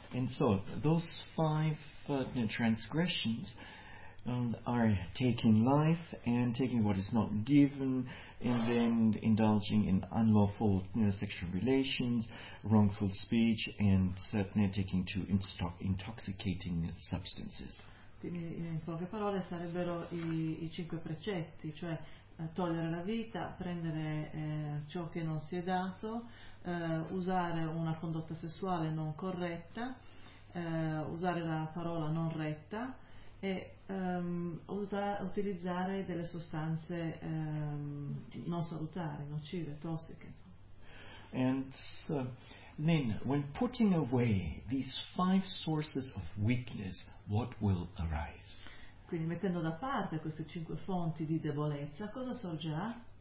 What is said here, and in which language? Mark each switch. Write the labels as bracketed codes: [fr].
[en] And so, those five transgressions are taking life and taking what is not given, and then indulging in unlawful sexual relations, wrongful speech, and certainly taking to intoxicating substances. [it] Quindi, in poche parole, sarebbero i cinque precetti, cioè togliere la vita, prendere ciò che non si è dato, usare una condotta sessuale non corretta, usare la parola non retta, e utilizzare delle sostanze non salutari, nocive, tossiche. [en] And then, when putting away these five sources of weakness, what will arise? [it] Quindi mettendo da parte queste cinque fonti di debolezza, cosa sorgerà?